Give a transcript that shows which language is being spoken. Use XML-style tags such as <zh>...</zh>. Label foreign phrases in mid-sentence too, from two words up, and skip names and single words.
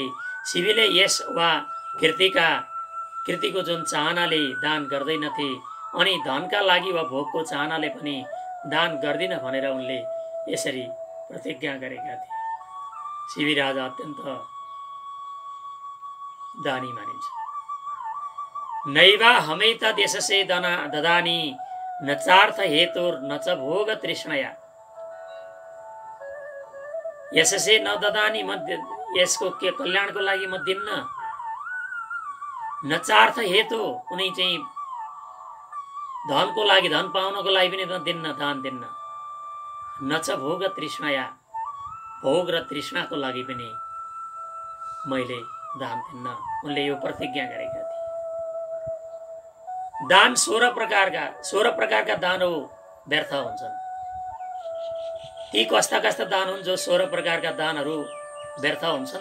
<ne>शिवीले यश वा कीर्तिको जुन चाहनाले दान गर्दैनथे अनि धनका लागि वा भोगको चाहनाले पनि दान गर्दिन भनेर उनले यसरी प्रतिज्ञा गरेका थिए। शिवी राजा अत्यन्त दानी मानिन्छ।</ne> <sa>नैवा हमै तद्यशसे ददानी न चार्थ हेतुर न च भोग तृष्णया। यससे नददानी</sa> <ne>यसको के कल्याणको लागि म दिन्न,</ne> <sa>न चार्थ हेतु</sa> <ne>कुनै चाहिँ धनको लागि धन पाउनको लागि पनि दिन्न, दान दिन्न,</ne> <sa>न च भोग तृष्णया</sa> <ne>भोग र तृष्णाको लागि पनि मैले दान दिन्न। उनले यो प्रतिज्ञा गरेका थिए। दान 16 प्रकारका दानहरू व्यर्थ हुन्छन्। ती कस्ता कस्ता दान हुन् जो 16 प्रकारका दानहरू व्यर्थ हुन्छन्?</ne>